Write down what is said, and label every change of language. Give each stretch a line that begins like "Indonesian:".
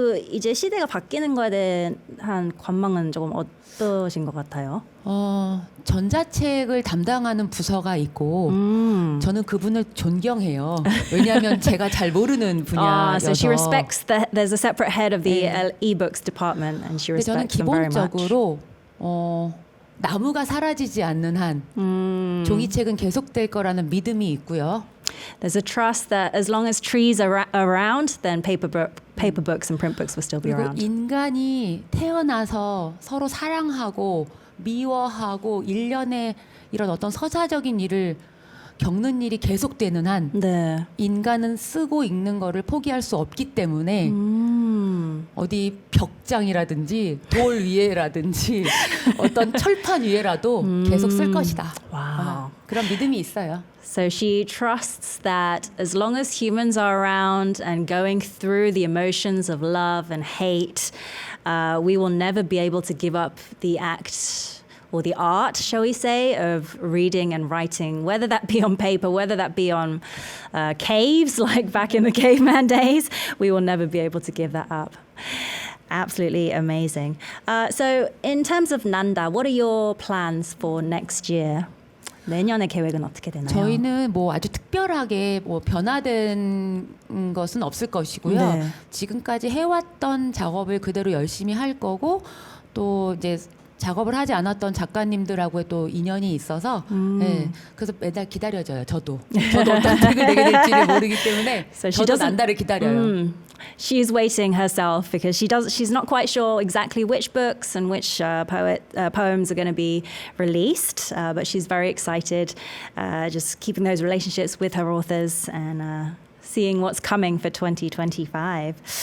Korean: 이제 시대가 바뀌는 거에 대한 관망은 조금 어떠신 것 같아요? 전자책을 담당하는 부서가 있고 저는 그분을 존경해요. 왜냐하면 제가 잘 모르는 분야여서.
English: So she respects that there's a separate head of the e-books department, and she respects them very much.
Korean: 저는 기본적으로 나무가 사라지지 않는 한 종이책은 계속될 거라는 믿음이 있고요.
English: There's a trust that as long as trees are around, then paper books and print books will still be
Korean: 그리고
English: around.
Korean: 인간이 태어나서 서로 사랑하고 미워하고 일련의 이런 어떤 서사적인 일을 겪는 일이 계속되는 한 네. 인간은 쓰고 읽는 거를 포기할 수 없기 때문에 어디 벽장이라든지 돌 위에라든지 어떤 철판 위에라도 계속 쓸 것이다.
English: Wow.
Korean: 그런 믿음이 있어요.
English: So she trusts that as long as humans are around and going through the emotions of love and hate, we will never be able to give up the act or the art, shall we say, of reading and writing, whether that be on paper, whether that be on caves, like back in the caveman days, we will never be able to give that up. Absolutely amazing. So in terms of Nanda, what are your plans for next year?
Korean: 내년의 계획은 어떻게 되나요? 저희는 뭐 아주 특별하게 뭐 변화된 것은 없을 것이고요. 네. 지금까지 해왔던 작업을 그대로 열심히 할 거고 또 이제 작업을 하지 않았던 작가님들하고의 또 인연이 있어서 네, 그래서 매달 기다려져요. 저도 어떤 책을 내게 될지를 모르기 때문에
English: So
Korean: 저도 난다를 기다려요.
English: She's waiting herself because she's not quite sure exactly which books and which poems are going to be released, but she's very excited, just keeping those relationships with her authors and seeing what's coming for 2025.